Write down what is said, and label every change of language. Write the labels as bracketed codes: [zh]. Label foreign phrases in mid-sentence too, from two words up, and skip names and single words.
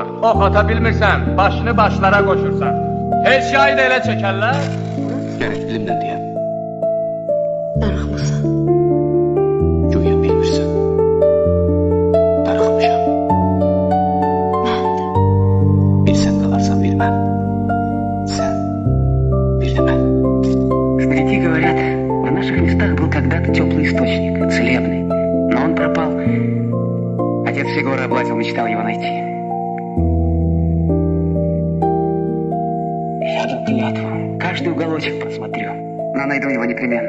[az] Ox ata bilmirsən, başını başlara qoşursan. Heç yay da elə çəkərlər. [tr] Gerek dilimden diyen. [az] Darıxmısan. Güya bilmirsen. Darıxmışam. Mən də. [tr] Bir sen kalarsan bilmem. Sen. Bir de ben. [ru] Старики говорят, в наших местах был когда-то теплый источник, целебный, но он пропал. Отец все горы облазил, мечтал его найти. Я дал клятву, каждый уголочек просмотрю, но найду его непременно.